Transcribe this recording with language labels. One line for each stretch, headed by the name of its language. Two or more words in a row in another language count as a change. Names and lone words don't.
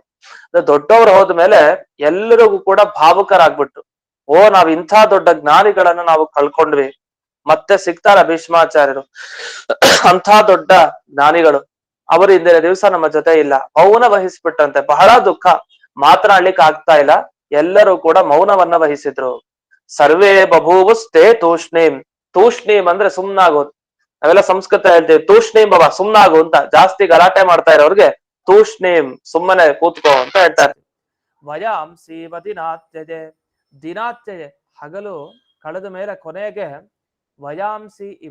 Kannada: ದೊಡ್ಡವರು ಹೋದ್ಮೇಲೆ ಎಲ್ಲರಿಗೂ ಕೂಡ ಭಾವುಕರಾಗ್ಬಿಟ್ಟು, ಓ ನಾವ್ ಇಂಥ ದೊಡ್ಡ ಜ್ಞಾನಿಗಳನ್ನ ನಾವು ಕಳ್ಕೊಂಡ್ವಿ, ಮತ್ತೆ ಸಿಗ್ತಾರ ಭೀಷ್ಮಾಚಾರ್ಯರು, ಅಂಥ ದೊಡ್ಡ ಜ್ಞಾನಿಗಳು, ಅವರು ಇಂದಿನ ದಿವಸ ನಮ್ಮ ಜೊತೆ ಇಲ್ಲ. ಮೌನ ವಹಿಸ್ಬಿಟ್ಟಂತೆ, ಬಹಳ ದುಃಖ, ಮಾತನಾಡ್ಲಿಕ್ಕೆ ಆಗ್ತಾ ಇಲ್ಲ. ಎಲ್ಲರೂ ಕೂಡ ಮೌನವನ್ನ ವಹಿಸಿದ್ರು.
Sanskrit: ಸರ್ವೇ ಬಭೂವುಸ್ತೆ ತೂಷ್ಣೀಂ.
Kannada: ತೂಷ್ಣೀಂ ಅಂದ್ರೆ ಸುಮ್ನಾಗೋದು. ನಾವೆಲ್ಲ ಸಂಸ್ಕೃತ ಹೇಳ್ತೀವಿ,
Sanskrit: ತೂಷ್ಣೀಂ ಬವ,
Kannada: ಸುಮ್ನಾಗು ಅಂತ. ಜಾಸ್ತಿ ಗಲಾಟೆ ಮಾಡ್ತಾ ಇರೋರ್ಗೆ ತೂಷ್ಣೀಂ, ಸುಮ್ಮನೆ ಕೂತ್ಕೋ ಅಂತ ಹೇಳ್ತಾರೆ.
Sanskrit: ವಯಾಂಸಿ ದಿನಾತ್ಯಜೆ.
Kannada: ದಿನಾತ್ಯಜೆ ಹಗಲು ಕಳೆದ ಮೇಲೆ ಕೊನೆಗೆ
Sanskrit: ವಯಾಂಸಿ ಇವ.